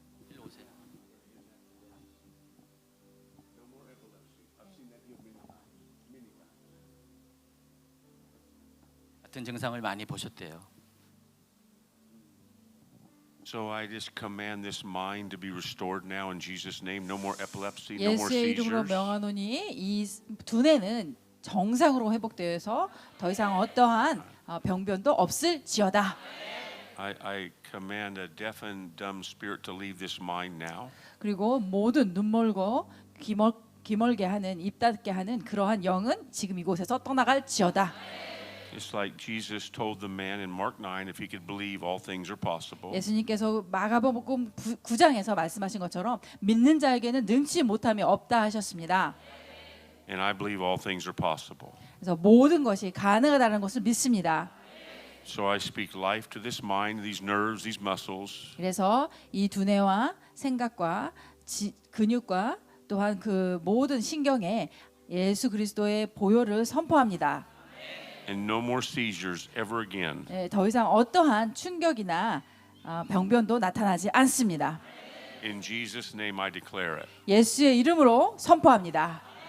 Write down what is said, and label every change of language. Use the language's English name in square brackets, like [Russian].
[Korean] 일로 오세요. 같은 증상을 많이 보셨대요. [English] So I just command this mind to be restored now in Jesus' name. No more epilepsy, no more [Korean] 예수의 이름으로 [English] seizures. [Korean] 명하노니 이 두뇌는 정상으로 회복되어서 더 이상 어떠한 병변도 없을지어다. [English] I command a deaf and dumb spirit to leave this mind now. [Korean] 그리고 모든 눈멀고 귀멀게 하는 입 닫게 하는 그러한 영은 지금 이곳에서 떠나갈지어다. [English] It's like Jesus told the man in Mark 9, if he could believe, all things are possible. [Korean] 예수님께서 마가복음 9장에서 말씀하신 것처럼 믿는 자에게는 능치 못함이 없다 하셨습니다. [English] And I believe all things are possible. [Korean] 그래서 모든 것이 가능하다는 것을 믿습니다. [English] So I speak life to this mind, these nerves, these muscles. [Korean] 그래서 이 두뇌와 생각과 근육과 또한 그 모든 신경에 예수 그리스도의 보혈을 선포합니다. [English] And no more seizures ever again. [Korean] 더 이상 어떠한 충격이나 병변도 나타나지 않습니다. [English] In Jesus' name I declare it. [Korean] 예수의 이름으로 선포합니다.